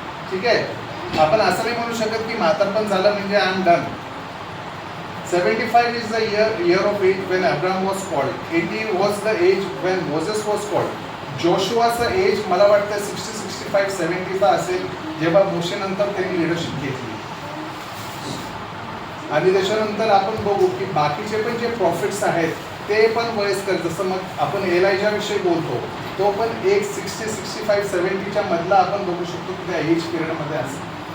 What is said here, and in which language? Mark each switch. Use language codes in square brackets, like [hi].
[mr] ठीक आहे. आपण असं नाही म्हणू शकत की म्हातारपण झालं म्हणजे [en] I am done. 75 is the year of age when Abraham was called. 80 was the age when Moses was called. [mr] जोशुआचं age मला वाटतं 60, 65, 70चा असेल जेव्हा मोशेनंतर त्यांनी लिडरशिप घेतली. आणि त्याच्यानंतर आपण बघू की बाकीचे पण जे प्रॉफिट्स आहेत ते पण वयस्कर, जसं मग आपण एलायजाविषयी बोलतो तो पण एक 60, 65, 70च्या मधला आपण बघू शकतो की त्या एज पिरियडमध्ये असेल.